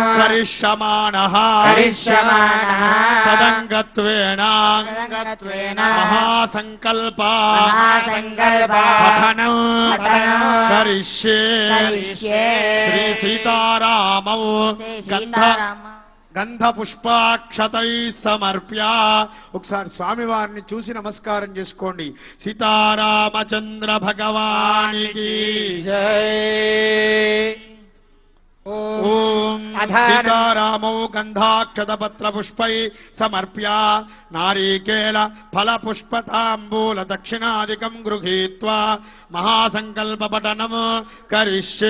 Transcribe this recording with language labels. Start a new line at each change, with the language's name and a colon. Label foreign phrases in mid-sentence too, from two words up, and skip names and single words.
Sanskrit: करिष्यमाणः करिष्यमाणः तदंगत्वेन तदंगत्वेन महासंकल्प महासंकल्प पठनं पठनं करिष्ये करिष्ये श्री सीतारामौ श्री गंध सीताराम గంధ పుష్పాక్షతై సమర్ప్య
Telugu: ఒకసారి స్వామివారిని చూసి నమస్కారం చేసుకోండి. సీతారామచంద్ర భగవానికి जय
Sanskrit: ఓం సీతారామౌ గంధాక్షత పత్ర పుష్పై సమర్ప్య నారీకేళ ఫల పుష్పతాంబూల దక్షిణాదికం గృహీత్వా మహాసంకల్ప పఠనం కరిష్యే.